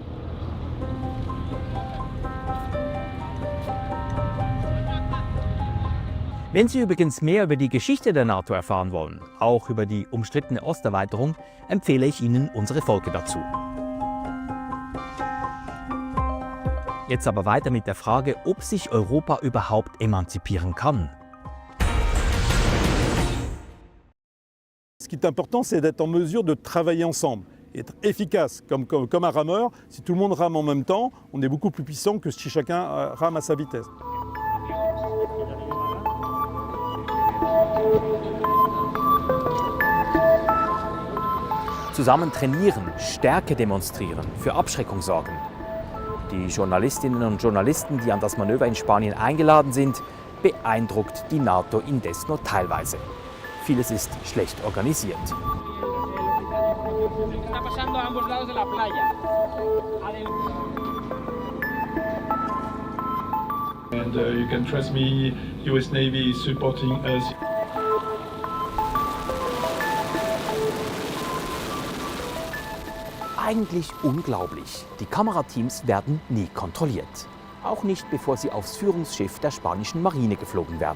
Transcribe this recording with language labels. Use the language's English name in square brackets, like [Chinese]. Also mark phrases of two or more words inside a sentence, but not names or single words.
[German] Wenn Sie übrigens mehr über die Geschichte der NATO erfahren wollen, auch über die umstrittene Osterweiterung, empfehle ich Ihnen unsere Folge dazu. Jetzt aber weiter mit der Frage, ob sich Europa überhaupt emanzipieren kann. [French] Ce qui est important, c'est d'être en mesure de travailler ensemble, être efficace, comme un rameur. Si tout le monde rame en même temps, on est beaucoup plus puissant que si chacun rame à sa vitesse. [German] Zusammen trainieren, Stärke demonstrieren, für Abschreckung sorgen. Die Journalistinnen und Journalisten, die an das Manöver in Spanien eingeladen sind, beeindruckt die NATO indes nur teilweise. Vieles ist schlecht organisiert. [English] And you can trust me, US Navy is supporting us. [German] Eigentlich unglaublich. Die Kamerateams werden nie kontrolliert. Auch nicht, bevor sie aufs Führungsschiff der spanischen Marine geflogen werden.